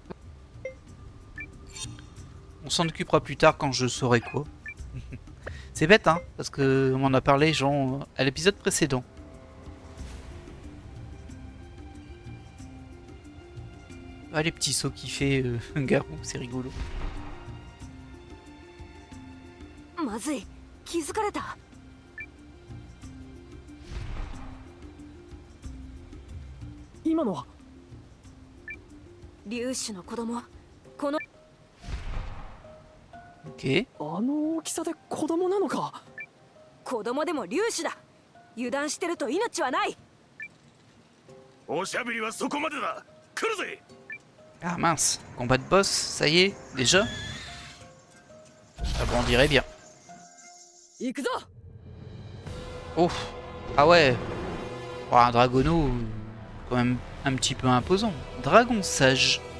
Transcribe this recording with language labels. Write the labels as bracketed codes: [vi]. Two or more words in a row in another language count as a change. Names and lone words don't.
[fr] On s'en occupera plus tard quand je saurai quoi. C'est bête, hein, parce que on en a parlé, genre, à l'épisode précédent. Ah, les petits sauts qu'il fait, Garou, c'est rigolo. [ja] まずい、気づかれた。今のは粒子の子供、この [fr] Ok. [ja] あの大きさで子供なのか。子供でも粒子だ。油断してると命はない。おしゃべりはそこまでだ。来るぜ。 [fr] Ah mince, combat de boss, ça y est, déjà? Ah bon, on dirait bien. [ja] 行くぞ。 [fr] Oh, ah ouais. Oh, un Dragono, quand même un petit peu imposant. Dragon sage.